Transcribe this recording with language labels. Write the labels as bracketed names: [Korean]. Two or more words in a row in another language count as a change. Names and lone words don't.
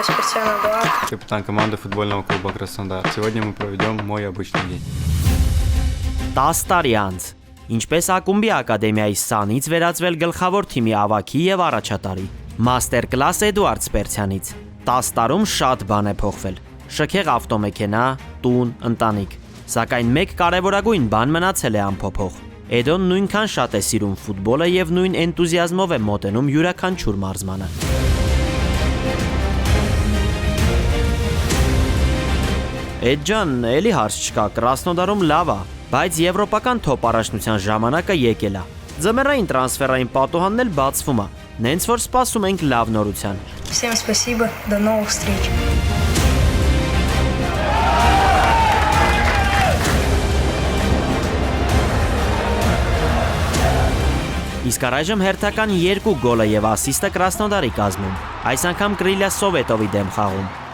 [Russian] Краснодар. Капитан команды футбольного клуба Краснодар. Сегодня мы проведем мой обычный день. [Armenian] 10 տարի անց ինչպես ակումբի ակադեմիայի սանից վերածվել գլխավոր թիմի ավագի եւ առաջատարի մաստեր կլաս Էդուարդ Սպերցյանից 10 տարում շատ բան է փոխվել շքեղ ավտոմեքենա, տուն, ընտանիք սակայն մեկ կարևորագույն բան մնացել է անփոփոխ Էդոն նույնքան շատ է սիրում ֆուտբոլը եւ նույն էնտուզիազմով է մոտենում յուրաքանչյուր մարզմանը Էջան, էլի հարց չկա, Կրասնոդարում լավ է, բայց եվրոպական թոփ առաջնության ժամանակը եկել է։ Ձմեռային տրանսֆերային պատուհանն էլ բացվում է։ Նենց որ սպասում ենք լավ նորության։ [Russian] Всем спасибо, до новых встреч. [Armenian] Իսկ առայժմ հերթական 2 գոլը եւ ասիստը Կրասնոդարի կազմում։ Այս անգամ Կրիլյա Սովետովի դեմ խաղում։